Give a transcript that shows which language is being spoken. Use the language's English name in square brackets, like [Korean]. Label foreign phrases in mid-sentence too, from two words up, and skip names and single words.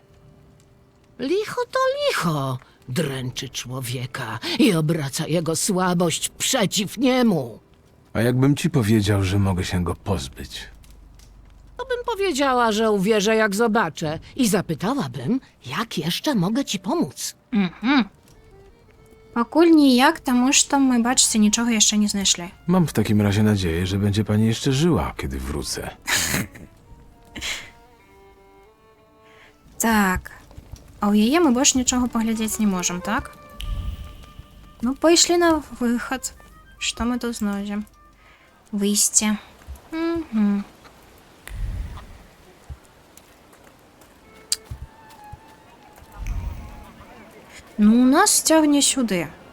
[Polish] Licho to licho. Dręczy człowieka i obraca jego słabość przeciw niemu. A jakbym ci powiedział, że mogę się go pozbyć? To bym powiedziała, że uwierzę jak zobaczę i zapytałabym, jak jeszcze mogę ci pomóc. [Ukrainian] Покуль ніяк, тому що ми, бачите, нічого ще не знайшли. [Polish] Mam w takim razie nadzieję, że będzie pani jeszcze żyła, kiedy wrócę. [Belarusian] Так. А у яе ми больш нічого паглядзець не можам, так? Ну, пайшлі на выхад. Што мы тут знойдзем? Выйсце. Угу. Ну, у нас цягне сюды.